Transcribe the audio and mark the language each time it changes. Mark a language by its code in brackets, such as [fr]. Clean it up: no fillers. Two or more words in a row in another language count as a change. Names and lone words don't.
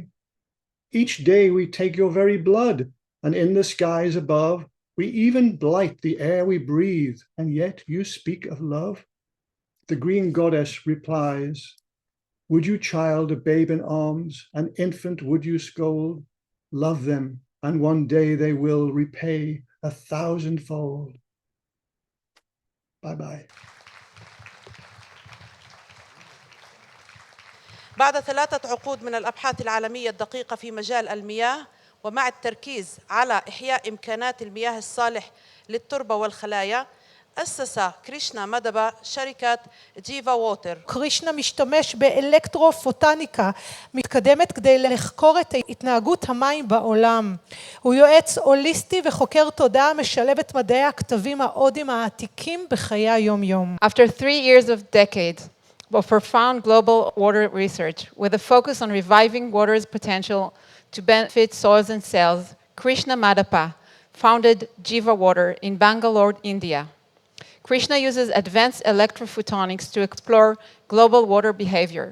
[en] Each day we take your very blood, and in the skies above, we even blight the air we breathe, and yet you speak of love. The green goddess replies, would you child a babe in arms, an infant would you scold? Love them, and one day they will repay 1,000-fold. Bye-bye. [ar] بعد 3 عقود من الأبحاث العالمية الدقيقة في مجال المياه ومع التركيز على إحياء إمكانات المياه الصالح للتربة والخلايا أسس كريشنا مدبا شركة جيفا ووتر. [he] קרישנה משתמש באלקטרופוטניקה מתקדמת כדי לחקור את התנהגות המים בעולם. הוא יועץ הוליסטי וחוקר תודעה משלב את מדעי הכתבים ההודיים העתיקים בחיי היום-יום. [en] After 3 years of decades of profound global water research with a focus on reviving water's potential to benefit soils and cells, Krishna Madappa founded Jiva Water in Bangalore, India. Krishna uses advanced electrophotonics to explore global water behavior.